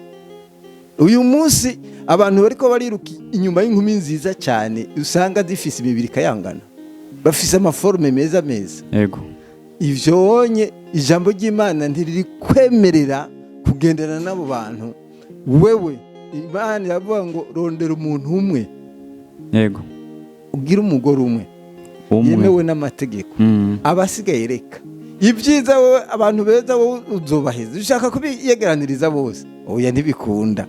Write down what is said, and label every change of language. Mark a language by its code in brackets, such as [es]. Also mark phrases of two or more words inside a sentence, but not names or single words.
[rn] Uyu munsi abantu bariko bariruka inyuma y'inkumi nziza cyane, usanga zifise imibiri kayangana, bafise amaforme meza. Yego. Ivyo wonye ijambo ry'Imana ntiriri kwemerera kugendana n'abo bantu. Wewe Imana iravuga ngo rondera umuntu umwe. Yego. Ugira umugore umwe yemewe n'amategeko. Abasigaye reka ibyiza wowe abantu beza wowe uzobaheza, ushaka kubiyegeraniriza bose, oya ntibikunda.